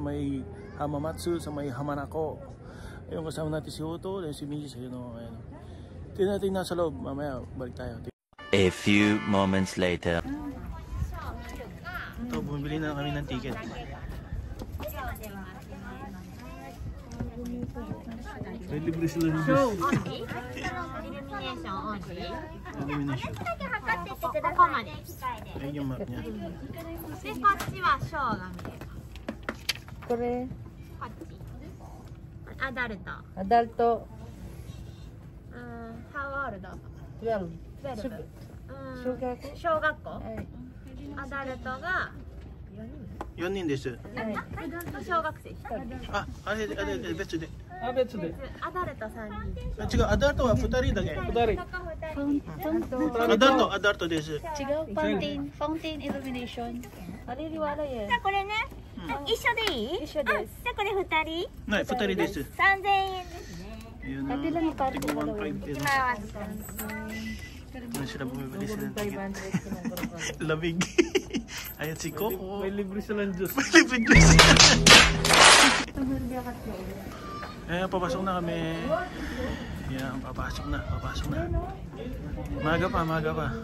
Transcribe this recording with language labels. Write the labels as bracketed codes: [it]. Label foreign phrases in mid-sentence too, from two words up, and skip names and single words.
[tl] may Hamamatsu sa may Hamanako. Ayun, kasama natin si Otto and si Mrs. Ayun o, ayun. Tingnan natin nasa loob, mamaya balik tayo. [en] A few moments later. [tl] Ito, bumili na kami ng ticket. May libre sila ng bus. Illumination. Ayun yung map niya. Kore. Adulto. [en] How old? 12. 12. [ja] 小学校。アダルトが 4人です。小学生1人。あれ別で。別で。アダルト3人。違う、アダルトは2人だけ。 2人。アダルトです。違う。ファウンテンイルミネーション。あれリワラや。じゃあこれね。一緒でいい？一緒です。じゃあこれ2人？はい、2人です。 3000円ですね。 [tl] Yun na. Tignan 1.5 pesos. Ano sila bumibili sila ng ticket? Lamig. Ayan si Coco. May libre silang juice. May libre juice. Ayan, papasok na kami. Ayan, papasok na. Maga pa.